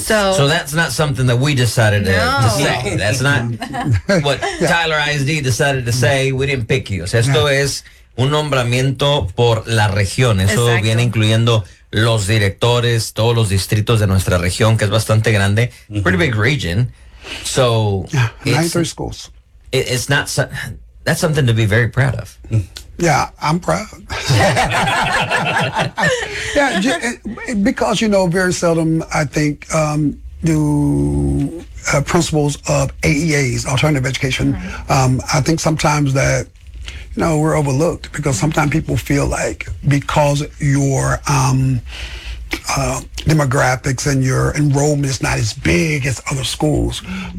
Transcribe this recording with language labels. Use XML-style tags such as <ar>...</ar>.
<en>So that's not something that we decided to say. That's not what Tyler ISD decided to say. We didn't pick you.</en> <es>So esto es un nombramiento por la región. Eso Exacto. viene incluyendo los directores, todos los distritos de nuestra región, que es bastante grande.</es> <en>Mm-hmm. Pretty big region. So ninth grade schools. It's not that's something to be very proud of. Mm. Yeah, I'm proud. Yeah, because, you know, very seldom, I think, do principals of AEAs, alternative education, I think sometimes that, you know, we're overlooked because sometimes people feel like because your demographics and your enrollment is not as big as other schools, mm-hmm.</en>